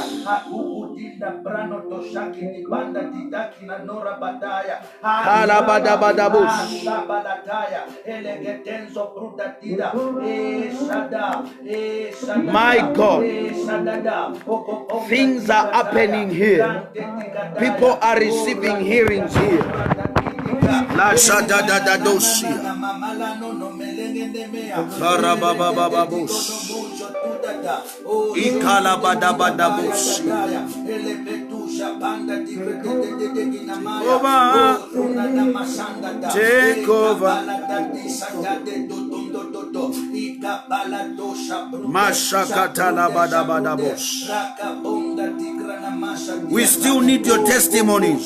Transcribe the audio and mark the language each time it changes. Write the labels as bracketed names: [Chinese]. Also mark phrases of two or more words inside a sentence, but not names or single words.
[English] My God, things are happening here. People are receiving hearings here. La shada da da dosia. Ikalabadabadabusia. Take over. We still need your testimonies.